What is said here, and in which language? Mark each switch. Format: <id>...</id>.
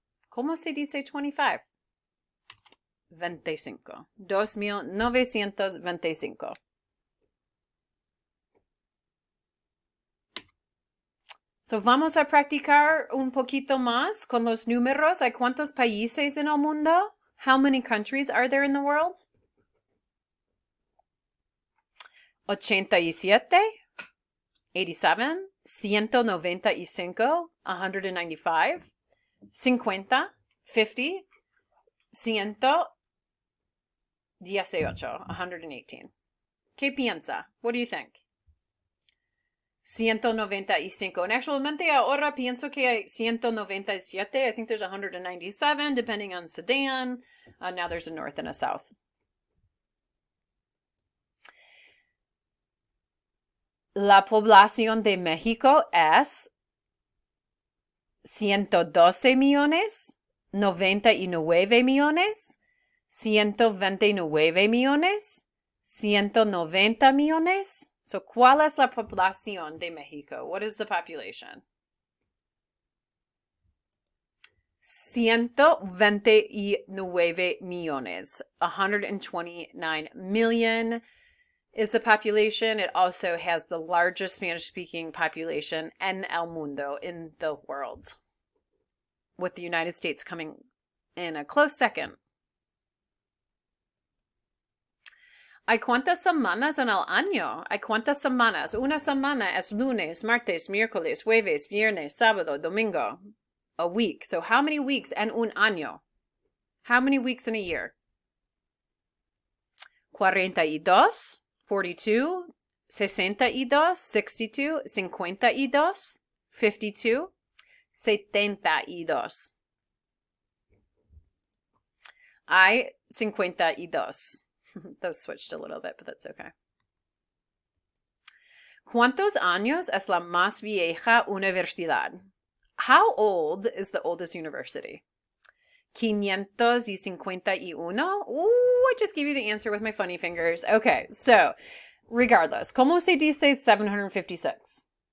<es>¿Cómo se dice 25? 25. 2,925. So vamos a practicar un poquito más con los números. ¿Hay cuántos países en el mundo?</es> <en>How many countries are there in the world? 87, 87, 195, 195, 50, 50, 118, 118.</en> <es>¿Qué piensa?</es> <en>What do you think? 195. And</en> <es>actualmente ahora pienso que hay 197.</es> <en>I think there's 197, depending on Sudan. Now there's a north and a south.</en> <es>La población de México es 112 millones, 99 millones, 129 millones, 190 millones. So, ¿cuál es la población de México?</es> <en>What is the population?</en> <es>129 millones.</es> <en>129 million is the population. It also has the largest Spanish-speaking population</en> <es>en el mundo,</es> <en>in the world, with the United States coming in a close second.</en> <es>¿Hay cuántas semanas en el año? ¿Hay cuántas semanas? Una semana es lunes, martes, miércoles, jueves, viernes, sábado, domingo.</es> <en>A week. So how many weeks</en> <es>en un año?</es> <en>How many weeks in a year? 42, 42, 62, 62, 52, 52, 72.</en> <es>Hay 52.</es> <en>Those switched a little bit, but that's okay.</en> <es>¿Cuántos años es la más vieja universidad?</es> <en>How old is the oldest university? 551. Ooh, I just gave you the answer with my funny fingers. Okay, so regardless,</en> <es>¿cómo se dice 756?</es>